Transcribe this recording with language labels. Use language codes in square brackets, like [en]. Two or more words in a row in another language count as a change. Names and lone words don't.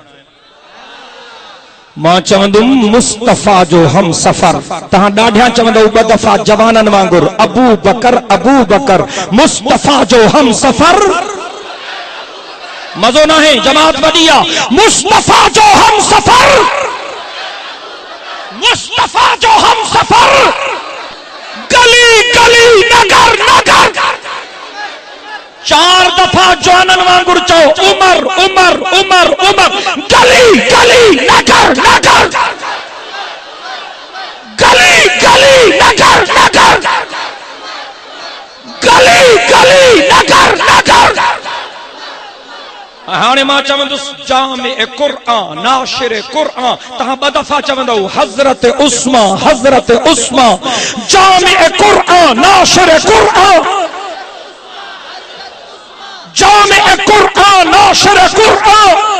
[sd] मां चवंदुमि मुस्तफ़ा जो हम सफ़र। तहां ॾाढियां चवंदव ॿ दफ़ा जवाननि वांगुरु अबू बकर मुस्तफ़ा जो हम सफ़र। मज़ो न आहे, जमात वॾी आहे। मुस्तफ़ा जो हम सफ़र, मुस्तफ़ा जो हम सफ़र। गली गली नगर नगर 4 दफ़ा जवाननि वांगुरु चओ उमर उमर उमर उमर। गली गली नगर नगर, गली गली नगर नगर, गली गली नगर नगर। हाणे मां चवंदुसि जामे क़ुरान नाशिर क़ुरान। तहां 2 दफ़ा चवंदव हज़रत उस्मा जामे क़ुरान नाशिर क़ुरान, जामे क़ुरान नाशिर क़ुरान।